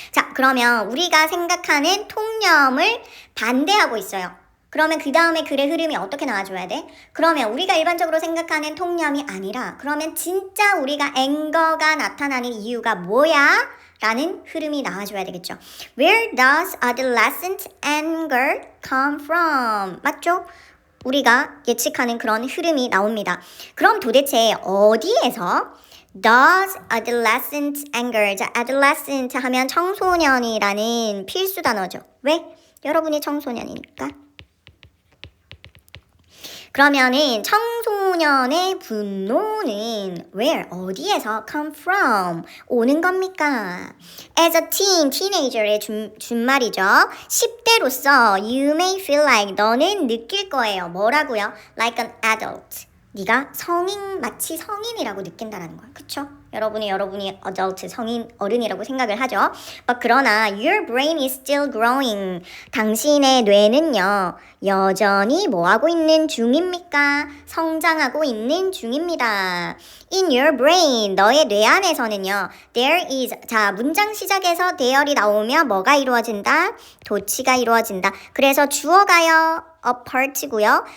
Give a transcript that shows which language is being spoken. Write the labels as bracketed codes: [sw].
[ko] 자, 그러면 우리가 생각하는 통념을 반대하고 있어요. 그러면 그 다음에 글의 흐름이 어떻게 나와줘야 돼? 그러면 우리가 일반적으로 생각하는 통념이 아니라 그러면 진짜 우리가 앵거가 나타나는 이유가 뭐야? 라는 흐름이 나와줘야 되겠죠. [en] Where does adolescent anger come from? [ko] 맞죠? 우리가 예측하는 그런 흐름이 나옵니다. 그럼 도대체 어디에서 does adolescent anger, 자, adolescent 하면 청소년이라는 필수 단어죠. 왜? 여러분이 청소년이니까. 그러면은 청소년의 분노는 where, 어디에서 come from, 오는 겁니까? As a teen, teenager의 준말이죠. [en] 10대로서 you may feel like, [ko] 너는 느낄 거예요. [en] 뭐라고요? Like an adult. [ko] 네가 마치 성인이라고 느낀다는 거야. 그쵸? 여러분이 adult, 성인, 어른이라고 생각을 하죠. [en] 그러나 your brain is still growing. [ko] 당신의 뇌는요, 여전히 뭐하고 있는 중입니까? 성장하고 있는 중입니다. [en] In your brain, [ko] 너의 뇌 안에서는요, there is, 자, 문장 시작에서 there이 나오면 뭐가 이루어진다? 도치가 이루어진다. 그래서 주어가요, a part고요.